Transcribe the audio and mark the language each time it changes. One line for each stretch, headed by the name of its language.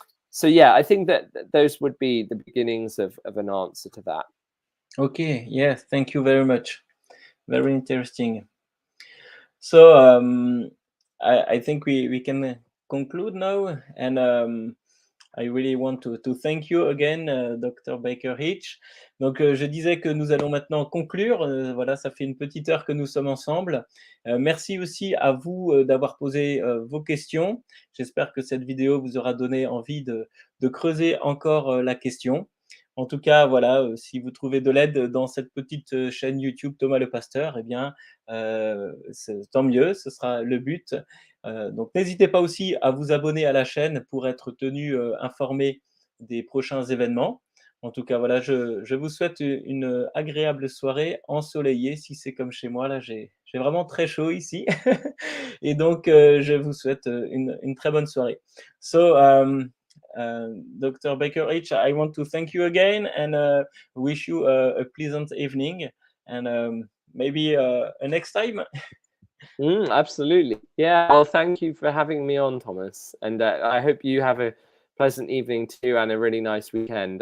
English: So yeah, I think that those would be the beginnings of an answer to that. Okay, yes, thank you very much. Very interesting. So I think we can conclude now, and I really want to thank you again, Dr. Baker-Hytch.
French: Donc, je disais que nous allons maintenant conclure. Voilà, ça fait une petite heure que nous sommes ensemble. Merci aussi à vous d'avoir posé vos questions. J'espère que cette vidéo vous aura donné envie de creuser encore la question. En tout cas, voilà, si vous trouvez de l'aide dans cette petite chaîne YouTube Thomas le Pasteur, eh bien, tant mieux, ce sera le but. Donc n'hésitez pas aussi à vous abonner à la chaîne pour être tenu informé des prochains événements. En tout cas, voilà, je vous souhaite une agréable soirée ensoleillée. Si c'est comme chez moi, là, j'ai vraiment très chaud ici. Et donc, je vous souhaite une très bonne soirée.
English: So, Dr. Baker-Hytch, I want to thank you again and wish you a pleasant evening and maybe a next time. Absolutely. Yeah. Well, thank you for having me on, Thomas. And I hope you have a pleasant evening too and a really nice weekend.